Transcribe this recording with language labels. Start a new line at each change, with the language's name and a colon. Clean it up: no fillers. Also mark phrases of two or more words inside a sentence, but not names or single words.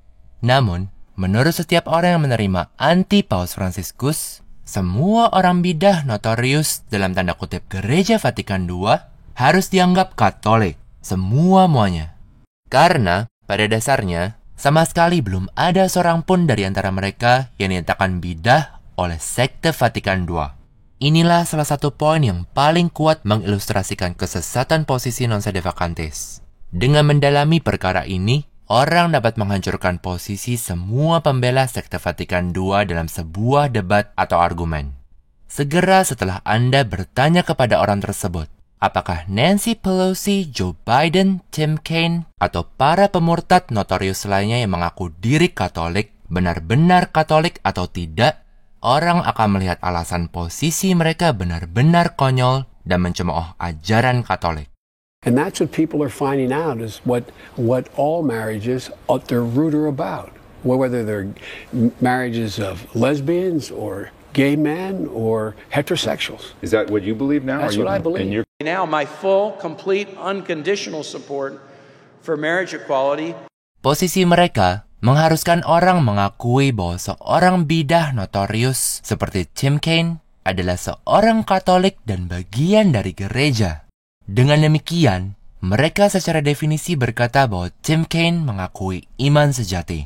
Indonesian: Namun, menurut setiap orang yang menerima anti Paus Fransiskus, semua orang bidah notorius dalam tanda kutip Gereja Vatikan II harus dianggap Katolik, semua-muanya. Karena pada dasarnya, sama sekali belum ada seorang pun dari antara mereka yang dinyatakan bidah oleh sekte Vatikan II. Inilah salah satu poin yang paling kuat mengilustrasikan kesesatan posisi non-sede vacantes. Dengan mendalami perkara ini, orang dapat menghancurkan posisi semua pembela sekte Vatikan II dalam sebuah debat atau argumen. Segera setelah Anda bertanya kepada orang tersebut, apakah Nancy Pelosi, Joe Biden, Tim Kaine, atau para pemurtad notorius lainnya yang mengaku diri Katolik benar-benar Katolik atau tidak, orang akan melihat alasan posisi mereka benar-benar konyol dan mencemooh ajaran Katolik.
English: And that's what people are finding out is what all marriages at their root are about. Whether they're marriages of lesbians or gay men or heterosexuals. Is that what you believe now? That's what I believe. Now my full, complete, unconditional support for marriage equality.
Indonesian: Posisi mereka mengharuskan orang mengakui bahwa seorang bidah notorius seperti Tim Kaine adalah seorang Katolik dan bagian dari gereja. Dengan demikian, mereka secara definisi berkata bahwa Tim Kaine mengakui iman sejati.